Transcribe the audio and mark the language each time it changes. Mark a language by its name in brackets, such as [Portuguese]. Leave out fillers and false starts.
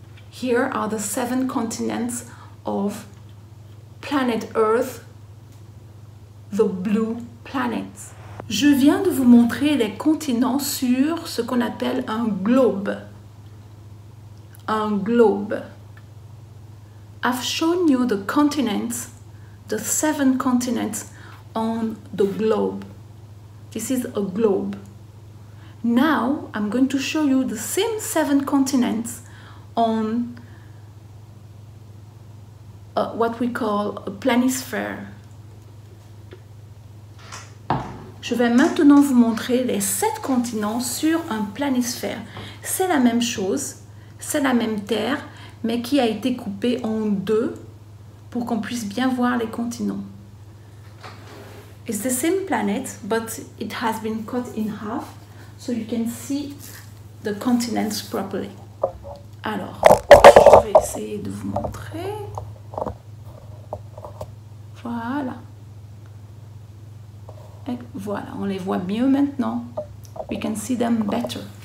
[English] Here are the 7 continents of planet Earth, the blue planet. [French] Je viens de vous montrer les continents sur ce qu'on appelle un globe. Un globe. [English] I've shown you the continents, the 7 continents on the globe. This is a globe. Now, I'm going to show you the same 7 continents on what we call a planisphère. [French] Je vais maintenant vous montrer les 7 continents sur un planisphère. C'est la même chose, c'est la même Terre, mais qui a été coupée en 2 pour qu'on puisse bien voir les continents. [English] It's the same planet, but it has been cut in half. So you can see the continents properly. [French] Alors, je vais essayer de vous montrer. Voilà. Et voilà, on les voit mieux maintenant. [English] We can see them better.